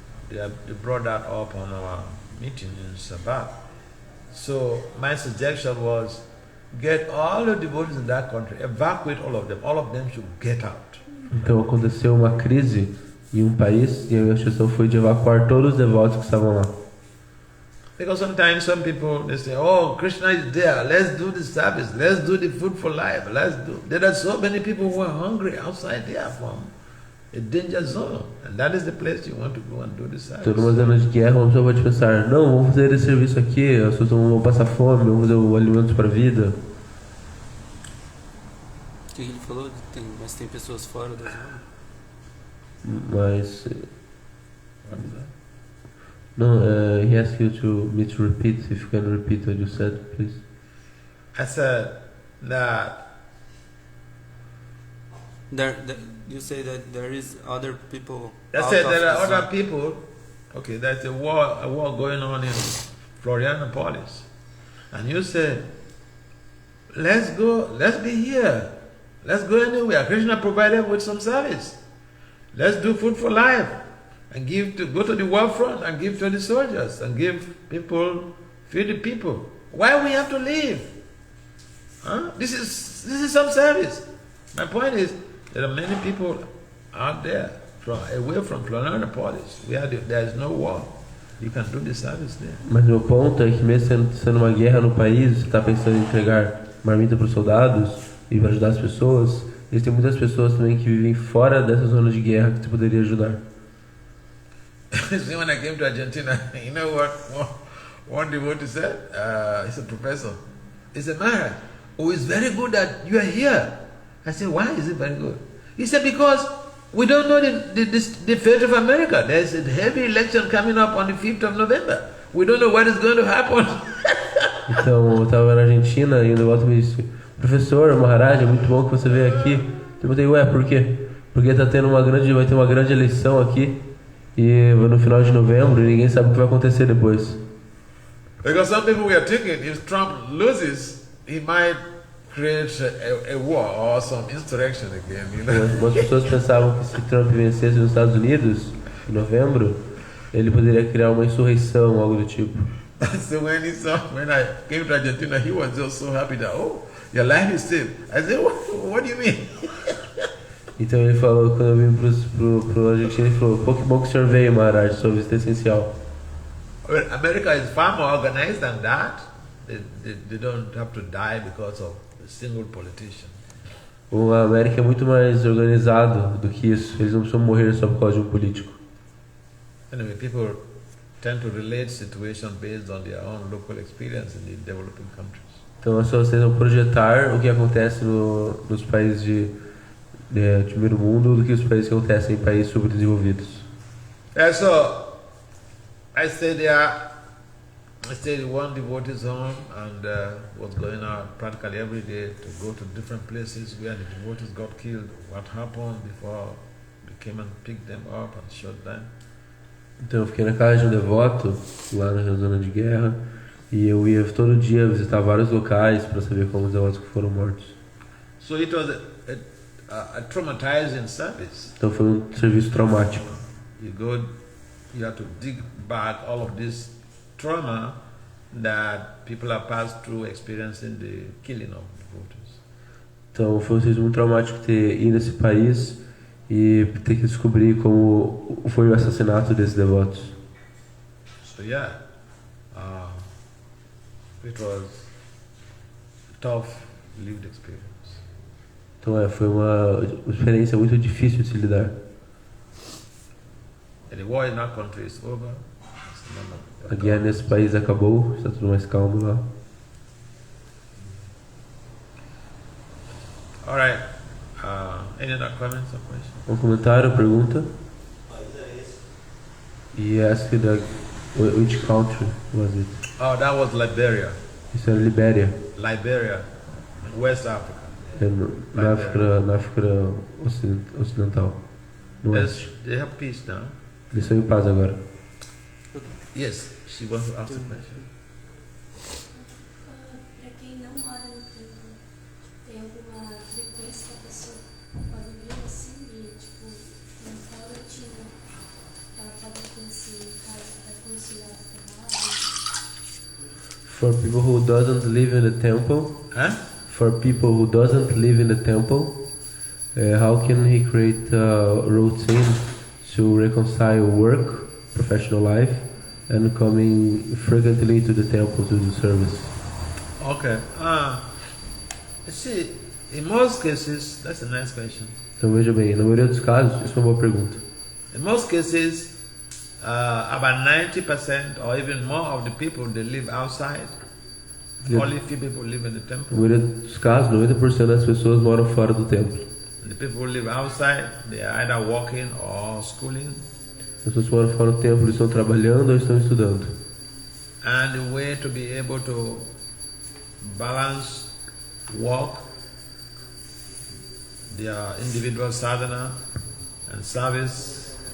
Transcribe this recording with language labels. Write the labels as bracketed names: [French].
[English] They brought that up on our meeting in Sabbath. So my suggestion was, get all the devotees in that country, evacuate all of them. All of them should get out. [Portuguese] Então aconteceu uma crise em um país e a minha sugestão foi de evacuar todos os devotos que estavam lá. [English] Because sometimes some people, they say, oh, Krishna is there, let's do the service, let's do the food for life, There are so many people who are hungry outside there from a danger zone. And that is the place you want to go and do the service. [Portuguese] Então numa zona de guerra, uma pessoa pode pensar, não, vamos fazer esse serviço aqui, as pessoas vão passar fome, vamos fazer o alimento para a vida. O que ele falou? Mas tem pessoas fora da zona? Mas... [English] What is that? No, he asked me to repeat, if you can repeat what you said, please. I said that You say that there is other people. I said there are other people. Okay, there's a war going on in Florianopolis, and you said, let's be here, let's go anywhere. Krishna provided with some service. Let's do food for life, and go to the war front and give to the soldiers, and give people, feed the people. Why we have to leave? Huh? This is some service. My point is, there are many people out there away from Florianopolis where there is no war. You can do the service there. [Portuguese] Mas meu ponto é que mesmo sendo uma guerra no país, você está pensando em entregar marmita para os soldados e para ajudar as pessoas, existem muitas pessoas também que vivem fora dessa zona de guerra que você poderia ajudar. [English] See, when I came to Argentina, you know what one devotee said? He's a professor. He said, Maharaj, oh, it's very good that you are here. I said, why is it very good? He said, because we don't know the fate of America. There's a heavy election coming up on the 5th of November. We don't know what is going to happen. [Portuguese] Então, eu estava na Argentina e o devoto me disse, professor, Maharaj, é muito bom que você veio aqui. Eu perguntei, ué, por quê? Porque vai ter uma grande eleição aqui e no final de novembro e ninguém sabe o que vai acontecer depois. [English] Because some people were thinking, if Trump loses, he might create a war or some insurrection again, you know. [Portuguese] Algumas pessoas pensavam que se Trump vencesse nos Estados Unidos em novembro, ele poderia criar uma insurreição, algo do tipo. [English] So when I came to Argentina, he was just so happy that, oh, your life is safe. I said, what do you mean? [Portuguese] Então ele falou, quando eu vim pro Argentina, ele falou, pô, que bom que o senhor veio, Maharaj, sua visita é essencial. [English] Well, America is far more organized than that. They don't have to die because of a single politician. [Portuguese] A América é muito mais organizado do que isso. Eles não precisam morrer só por causa de um político. [English] Anyway, people tend to relate situations based on their own local experience in the developing countries. [Portuguese] Então as pessoas tentam projetar o que acontece nos países de primeiro mundo do que os países que acontecem em países subdesenvolvidos. [English] So I stayed there. I stayed in one devotee's home and was going out practically every day to go to different places where the devotees got killed, what happened before they came and picked them up and shot them. [Portuguese] Então eu fiquei na casa de um devoto, lá na zona de guerra, e eu ia todo dia visitar vários locais para saber como os devotos que foram mortos. [English] So it was a traumatizing service. [Portuguese] Então foi um serviço traumático. [English] You have to dig back all of this trauma that people have passed through experiencing the killing of devotees. [Portuguese] Então foi um serviço muito traumático ter ido nesse país e ter que descobrir como foi o assassinato desses devotos. [English] So yeah, it was a tough lived experience. [Portuguese] Então foi uma experiência muito difícil de se lidar. [English] And the war in our country is over. It's [Portuguese] A guerra nesse país acabou, está tudo mais calmo lá. [English] All right. Any other comments or questions? [Portuguese] Um comentário, pergunta. Mas é esse. [English] He asked which country was it? Oh, that was Liberia. [Portuguese] Isso era Libéria, [English] Liberia, West Africa. [Portuguese] na África Ocidental. No oeste. [English] They have peace now. [Portuguese] Eles estão em paz agora. [English] Yes, she wants to ask a question. [Portuguese] Para quem não mora no templo, tem alguma frequência que a pessoa pode vir assim e, tipo, tem qual rotina ela pode conhecer em casa para conciliar o trabalho? [English] For people who doesn't live in the temple, Huh? for people who doesn't live in the temple, how can he create a routine to reconcile work, professional life, and coming frequently to the temple to do service? Okay. See, in most cases, that's a nice question. Então veja bem, na maioria dos casos, isso é uma boa pergunta. In most cases, about 90% or even more of the people they live outside. Yeah. Only few people live in the [Portuguese] Na [English] temple. [Portuguese] maioria dos casos, 90% das pessoas moram fora do templo. [English] The people who live outside, they are either working or schooling. [Portuguese] As pessoas que moram fora do templo estão trabalhando ou estão estudando. [English] And the way to be able to balance work, their individual sadhana and service,